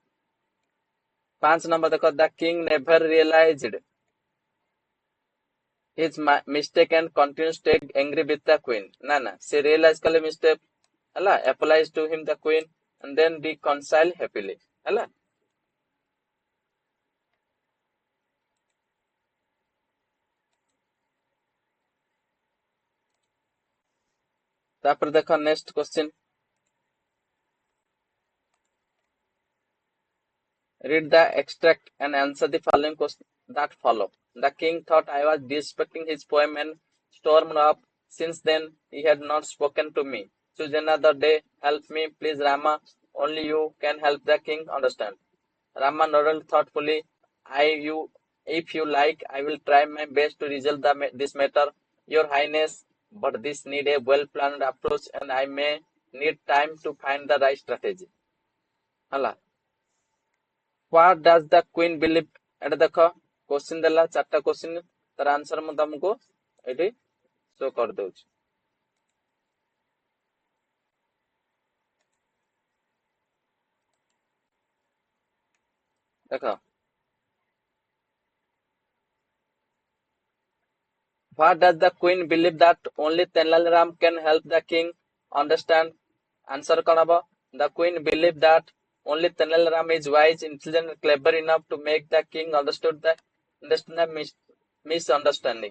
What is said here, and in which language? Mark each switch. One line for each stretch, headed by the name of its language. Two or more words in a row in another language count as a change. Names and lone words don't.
English: 5 number देखो, the king never realized his mistake and continues to get angry with the queen. Na, she realize kale mistake, hala, apologize to him the queen, and then reconcile happily, hala.
Odia: ତାପର ଦେଖୋ
English: next question. Read the extract and answer the following questions that follow. The king thought I was disrespecting his poem and stormed off. Since then, he had not spoken to me. Choose another day. Help me, please, Rama. Only you can help the king understand. Rama nodded thoughtfully. If you like, I will try my best to resolve this matter, Your Highness. But this need a well-planned approach, and I may need time to find the right strategy. ହେଲା What does the queen believe?
Odia: ଏଟା ଦେଖ କ୍ୱେଶ୍ଚନ ଦେଲା ଚାରଟା କ୍ୱେଶ୍ଚନ ତାର ଆନସର ମୁଁ ତମକୁ ଏଠି ଶୋ କରି ଦଉଛି ଦେଖ
English: What does the queen believe that only Tenali Ram can help the king understand?
Odia: Answer କଉଣ ହବୋ?
English: The queen believed that only Tenali Ram is wise, intelligent, and clever enough to make the king understand the misunderstanding.